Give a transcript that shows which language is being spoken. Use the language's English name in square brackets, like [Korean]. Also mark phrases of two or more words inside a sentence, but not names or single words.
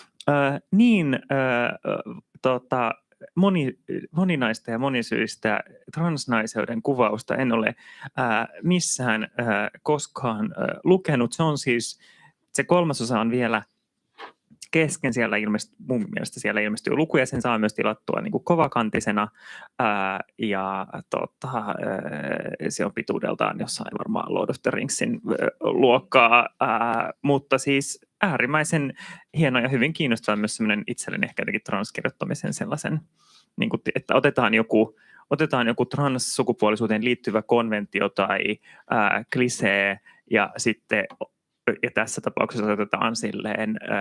[Finnish] Moninaista ja monisyistä transnaiseuden kuvausta en ole missään koskaan lukenut. Se on siis, se 3. osa on vielä kesken, mun mielestä siellä ilmestyy lukuja, sen saa myös tilattua niin kuin kovakantisena ja se on pituudeltaan jossain varmaan Lord of the Ringsin luokkaa, mutta siis äärimmäisen hieno ja hyvin kiinnostava myös semmoinen itselleni ehkä jotenkin transkirjoittamisen sellaisen, niin kuin, että otetaan joku transsukupuolisuuteen liittyvä konventio tai klisee ja sitten ja tässä tapauksessa otetaan silleen